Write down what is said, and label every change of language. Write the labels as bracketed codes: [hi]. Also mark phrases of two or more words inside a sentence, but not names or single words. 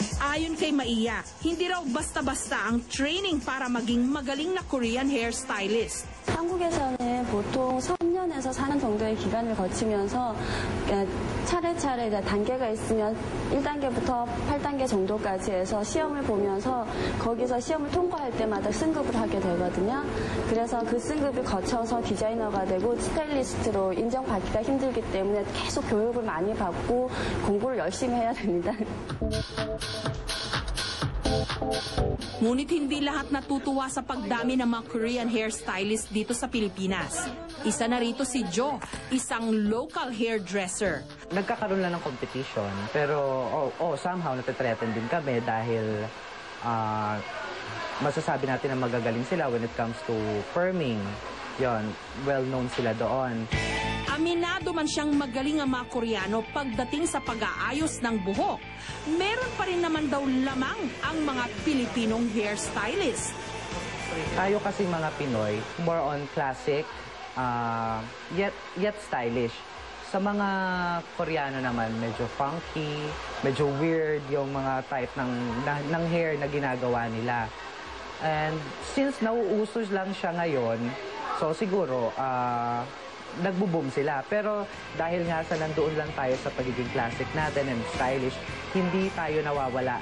[tl] Ayon kay Maiya, hindi raw basta-basta ang training para maging magaling na Korean hairstylist. [ko] 한국에서는 보통 3년에서 4년 정도의 기간을 거치면서 차례차례 단계가 있으면 1단계부터 8단계 정도까지 해서 시험을 보면서 거기서 시험을 통과할 때마다 승급을 하게 되거든요. 그래서 그 승급을 거쳐서 디자이너가 되고 스타일리스트로 인정받기가 힘들기 때문에 계속 교육을 많이 받고 공부를 열심히 해야 됩니다. [tl] Ngunit hindi lahat natutuwa sa pagdami ng mga Korean hairstylist dito sa Pilipinas. Isa na rito si Jo, isang local hairdresser. Nagkakaroon lang ng competition, pero somehow natitreten din kami dahil masasabi natin na magagaling sila [en] when it comes to perming. [tl] Yon, well-known sila doon. Aminado man siyang magaling ang mga Koreano pagdating sa pag-aayos ng buhok, meron pa rin naman daw lamang ang mga Pilipinong hairstylist. Tayo kasi mga Pinoy, [en] more on classic, yet stylish. [tl] Sa mga Koreano naman, medyo funky, medyo weird yung mga type ng hair na ginagawa nila. [en] And since [tl] nauuso lang siya ngayon, so siguro, nagbo-boom sila. Pero dahil nga sa nandoon lang tayo sa pagiging classic natin [en] and stylish, [tl] hindi tayo nawawala.